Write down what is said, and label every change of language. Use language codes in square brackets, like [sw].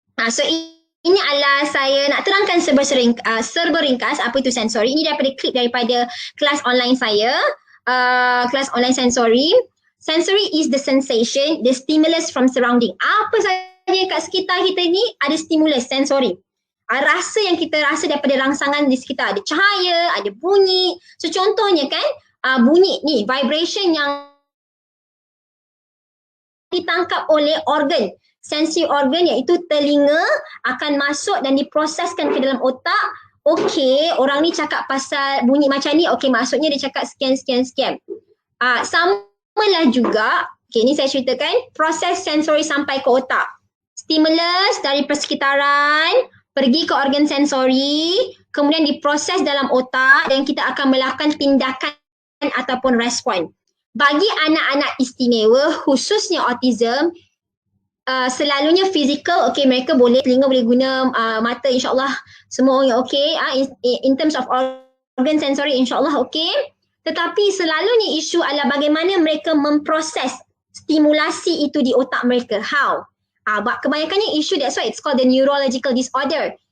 [ms] So ini adalah saya nak terangkan serba ringkas apa itu sensori. Ini daripada klip daripada kelas online saya. Kelas online sensory. [en] Sensory is the sensation, the stimulus from surrounding. [ms] Apa saja kat sekitar kita ni ada stimulus sensori. Rasa yang kita rasa daripada rangsangan di sekitar. Ada cahaya, ada bunyi. So contohnya kan bunyi ni, vibration yang ditangkap oleh organ. Sensory organ iaitu telinga akan masuk dan diproseskan ke dalam otak. Okey, orang ni cakap pasal bunyi macam ni, okey maksudnya dia cakap sekian. Samalah juga, okey ni saya ceritakan, proses sensori sampai ke otak. Stimulus dari persekitaran, pergi ke organ sensori, kemudian diproses dalam otak dan kita akan melakukan tindakan ataupun respon. Bagi anak-anak istimewa, khususnya autism, selalunya fizikal, okey mereka boleh, telinga boleh guna, mata insyaAllah semua orang okey, [en] in terms of organ sensory [ms] insyaAllah okey. Tetapi selalunya isu adalah bagaimana mereka memproses stimulasi itu di otak mereka. [en] How? [ms] Kebanyakannya isu, [en] that's why it's called the neurological disorder.